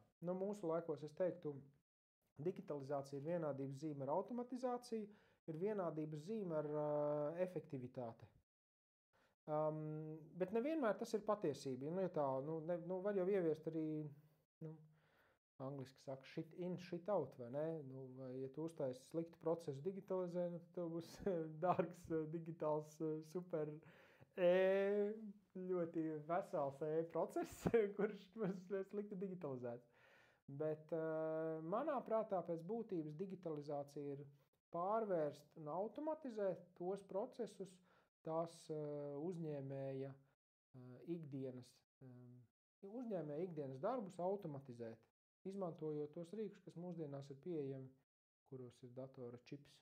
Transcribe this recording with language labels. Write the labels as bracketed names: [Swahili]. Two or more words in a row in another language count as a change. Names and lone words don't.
[Latvian] Mūsu laikos es teiktu, digitalizācija ir vienādības zīme ar automatizāciju, ir vienādības zīme ar efektivitāti. Bet nevienmēr tas ir patiesība. Var jau ieviest arī, angliski saka, [English] shit in, shit out, [Latvian] vai ne? Vai, ja tu uztaisi sliktu procesu digitalizē, tad tev būs dārgs, digitāls, super ļoti vesels process, kurš būs slikti digitalizēts. Bet manā prātā pēc būtības digitalizācija ir pārvērst un automatizēt tos procesus tās uzņēmēja ikdienas darbus automatizēt, izmantojot tos rīkus, kas mūsdienās ir pieejami, kuros ir datora čips.